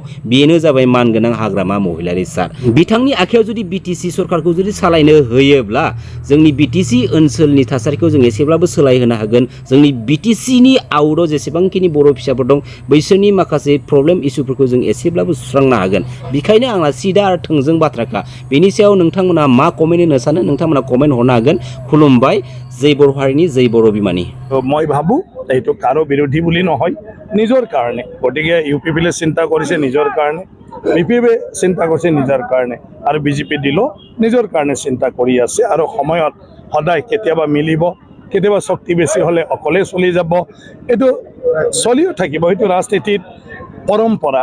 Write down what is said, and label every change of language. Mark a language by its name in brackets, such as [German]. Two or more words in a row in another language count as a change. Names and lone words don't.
[Bodo] बेनो जाबाय मानगोनां हाग्रामा महिलारि सार। बिथांनि आखायाव जुदि बिटिसि सरकारखौ जुदि सालायनो होयोब्ला जोंनि बिटिसि ओनसोलनि थासारिखौ जों एसेब्लाबो सोलायहोनो हागोन। जोंनि बिटिसिनि आउटआव जेसेबांखिनि बर' फिसाफोर दं, बैसोरनि माखासे प्रब्लेम इस्युफोरखौ जों एसेब्लाबो सुस्रांनो हागोन। बेखायनो आंना सिदा आरो थोंजों बाथ्राखा। बेनि सायाव नोंथांमोना मा कमेन्ट होनो सानो? नोंथांमोना कमेन्ट हरनो हागोन। खुलुमबाय। जय बर' हारिनि, जय बर' बिमानि। [Assamese] মই ভাবোঁ এইটো কাৰো বিৰোধী বুলি নহয়, নিজৰ কাৰণে। গতিকে ইউপিপিএলে চিন্তা কৰিছে নিজৰ কাৰণে, বিপিএফে চিন্তা কৰিছে নিজৰ কাৰণে, আৰু বিজেপি দিলেও নিজৰ কাৰণে চিন্তা কৰি আছে। আৰু সময়ত সদায় কেতিয়াবা মিলিব, কেতিয়াবা শক্তি বেছি হ'লে অকলে চলি যাব, এইটো চলিও থাকিব, সেইটো ৰাজনীতিত পৰম্পৰা।